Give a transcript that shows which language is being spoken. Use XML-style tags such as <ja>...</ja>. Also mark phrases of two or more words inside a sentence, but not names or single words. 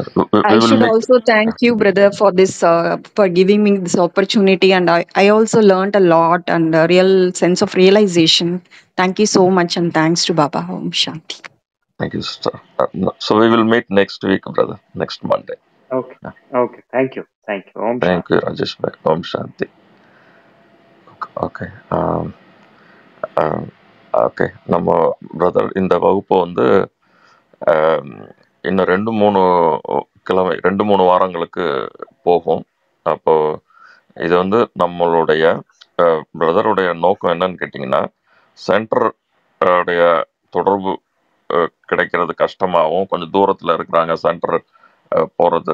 <en>I should also thank you, brother, for this, for giving me this opportunity, and I also learned a lot and a real sense of realization. Thank you so much, and thanks to Baba.</en> <sa>Om Shanti.</sa> <en>Thank you, sister. So we will meet next week, brother. Next Monday. Okay. Okay. Thank you. Thank you. Om Thank Shanti. you, Rajesh bhai.</en> <sa>Om Shanti.</sa> <en>Okay.</en> <ta>ஓகே, நம்ம பிரதர் இந்த வகுப்பு வந்து இன்னும் 2-3 வாரங்களுக்கு போகும். அப்போ இது வந்து நம்மளுடைய பிரதருடைய நோக்கம் என்னன்னு கேட்டிங்கன்னா, சென்டர் உடைய தொடர்பு கிடைக்கிறது கஷ்டமாகவும், கொஞ்சம் தூரத்தில் இருக்கிறாங்க சென்டர் போகிறது.</ta>